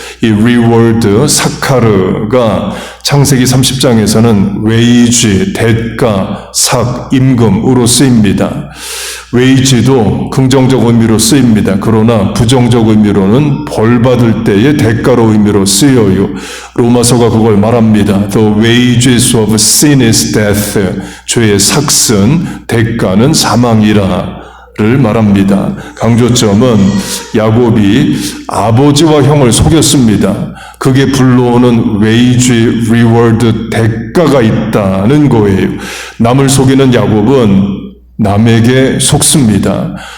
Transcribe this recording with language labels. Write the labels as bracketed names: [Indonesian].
[Korean] 이 reward, 사카르가 창세기 30장에서는 wage, 대가, 삭, 임금으로 쓰입니다. 웨이지도 긍정적 의미로 쓰입니다. 그러나 부정적 의미로는 벌 받을 때의 대가로 의미로 쓰여요. 로마서가 그걸 말합니다. [English] The wages of sin is death. [Korean] 죄의 삭슨, 대가는 사망이라. 를 말합니다. 강조점은 야곱이 아버지와 형을 속였습니다. 그게 불러오는 wage, reward, 대가가 있다는 거예요. 남을 속이는 야곱은 남에게 속습니다.